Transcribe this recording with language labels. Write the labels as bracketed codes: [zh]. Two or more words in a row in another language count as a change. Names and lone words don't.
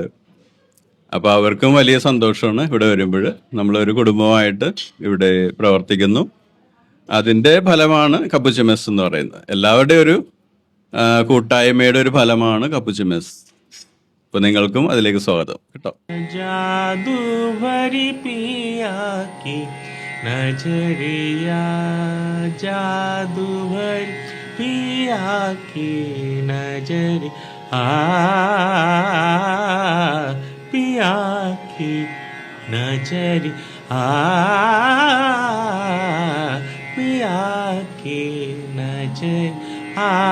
[ml] അപ്പോൾ അവർക്കും വലിയ സന്തോഷമാണ് ഇവിടെ വരുമ്പോൾ. നമ്മളൊരു കുടുംബമായിട്ട് ഇവിടെ പ്രവർത്തിക്കുന്നു. അതിൻ്റെ ഫലമാണ് കപ്പുച്ചൻ മെസ് എന്ന് പറയുന്നത്. എല്ലാവരുടെയും ഒരു കൂട്ടായ്മയുടെ ഒരു ഫലമാണ് കപ്പുച്ചൻ മെസ്. അപ്പോൾ നിങ്ങൾക്കും അതിലേക്ക് സ്വാഗതം കേട്ടോ. [hi] जादू भरी पिया की नजरिया, जादू भरी पिया की नजरिया, पिया की नजरिया, पिया की नजरिया,